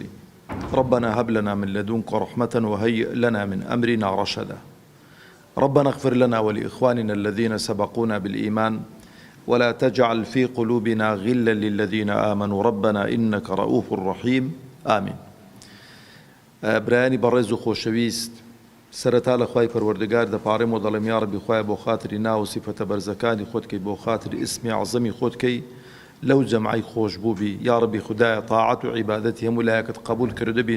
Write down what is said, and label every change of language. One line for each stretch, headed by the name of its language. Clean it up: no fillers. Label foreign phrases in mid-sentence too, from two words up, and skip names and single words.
Arabic: ربنا هب لنا من لدنك رحمة وهيئ لنا من أمرنا رشدا. ربنا اغفر لنا ولإخواننا الذين سبقونا بالإيمان ولا تجعل في قلوبنا غلا للذين آمنوا ربنا إنك رؤوف رحيم آمين.
Central Kurdish: برایانی بەڕێز و خۆشەویست، سەرەتا لە خوای پەروەردگار دەپارێم و دەڵێم
Arabic: یا ڕەبی
Central Kurdish: خوایە بۆ خاتری ناو و سیفەتە بەرزەکانی خۆت کەی، بۆ خاتری ئیسمی عەزەمی خۆت کەی لەو جەمعەی خۆشبوو بی.
Arabic: یا ڕەبی
Central Kurdish: خودایە تاعەت و عیبادەتی هەموو لایەکت قبول کرده بین.